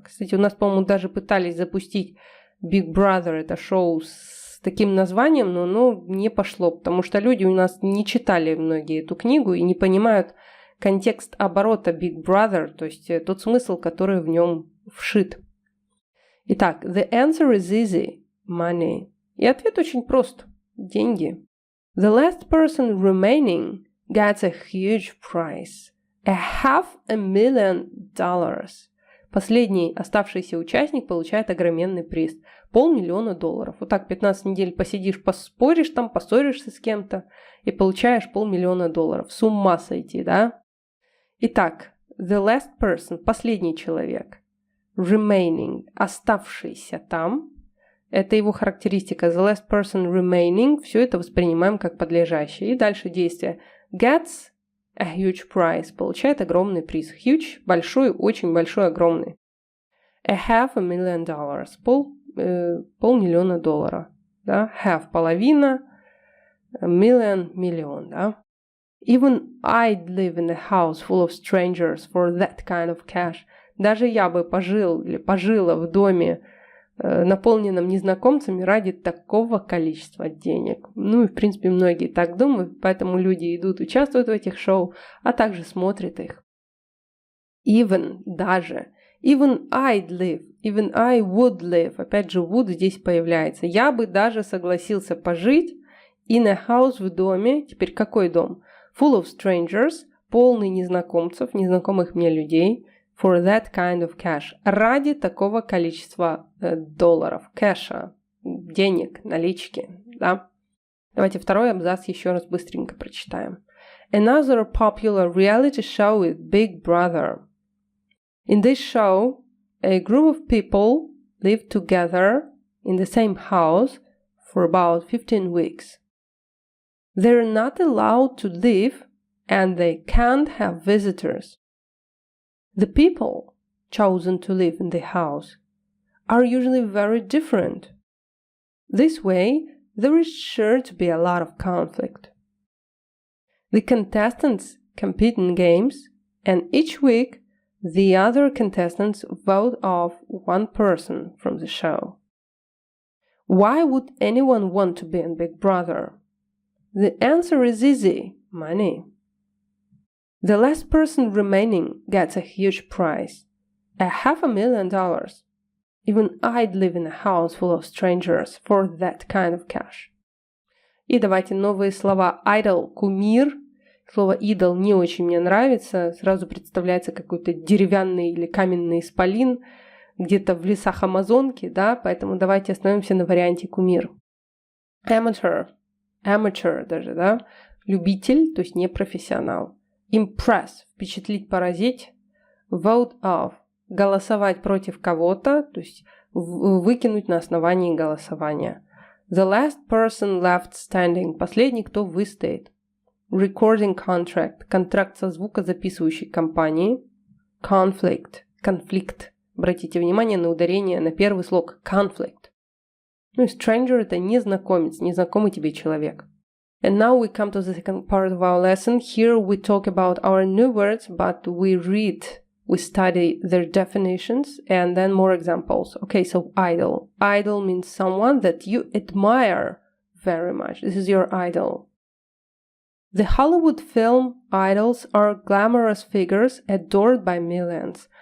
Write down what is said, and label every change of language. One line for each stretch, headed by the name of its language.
Russian: Кстати, у нас, по-моему, даже пытались запустить Big Brother, это шоу с таким названием, но оно не пошло, потому что люди у нас не читали многие эту книгу и не понимают контекст оборота Big Brother, то есть тот смысл, который в нем вшит. Итак,
English: the answer is easy. Money.
Russian: И ответ очень прост. Деньги.
English: The last person remaining gets a huge prize. $500,000.
Russian: Последний оставшийся участник получает огроменный приз. $500,000. Вот так 15 недель посидишь, поспоришь там, поссоришься с кем-то и получаешь $500,000. С ума сойти, да? Итак,
English: the last person,
Russian: последний человек.
English: Remaining,
Russian: оставшийся там. Это его характеристика.
English: The last person remaining.
Russian: Все это воспринимаем как подлежащее. И дальше действие.
English: Gets a huge prize.
Russian: Получает огромный приз.
English: Huge,
Russian: большой, очень большой, огромный. $500,000. $500,000. Да?
English: Half,
Russian: половина.
English: Million,
Russian: миллион. Да?
English: Even I'd live in a house full of strangers for that kind of cash.
Russian: Даже я бы пожил или пожила в доме, наполненном незнакомцами ради такого количества денег. Ну и, в принципе, многие так думают, поэтому люди идут, участвуют в этих шоу, а также смотрят их.
English: Even,
Russian: даже.
English: Even I'd live, even I would live.
Russian: Опять же, would здесь появляется. Я бы даже согласился пожить
English: in a house,
Russian: в доме. Теперь какой дом?
English: Full of strangers,
Russian: полный незнакомцев, незнакомых мне людей.
English: For that kind of cash.
Russian: Ради такого количества долларов, кэша, денег, налички. Да? Давайте второй абзац еще раз быстренько прочитаем.
English: Another popular reality show is Big Brother. In this show, a group of people live together in the same house for about 15 weeks. They're not allowed to leave and they can't have visitors. The people chosen to live in the house are usually very different. This way, there is sure to be a lot of conflict. The contestants compete in games, and each week, the other contestants vote off one person from the show. Why would anyone want to be in Big Brother? The answer is easy: money. The last person remaining gets a huge prize, $500,000. Even I'd live in a house full of strangers for that kind of cash.
Russian: И давайте новые слова. Idol – кумир. Слово idol не очень мне нравится. Сразу представляется какой-то деревянный или каменный исполин где-то в лесах Амазонки, да, поэтому давайте остановимся на варианте кумир. Amateur даже, да, любитель, то есть не профессионал. Impress – впечатлить, поразить.
English: Vote off
Russian: – голосовать против кого-то, то есть выкинуть на основании голосования.
English: The last person left standing
Russian: – последний, кто выстоит.
English: Recording contract
Russian: – контракт со звукозаписывающей компанией. Conflict – конфликт. Обратите внимание на ударение на первый слог conflict. Ну и stranger – это незнакомец, незнакомый тебе человек.
English: And now we come to the second part of our lesson. Here we talk about our new words, but we study their definitions and then more examples. Okay, so idol. Idol means someone that you admire very much. This is your idol. The Hollywood film idols are glamorous figures adored by millions.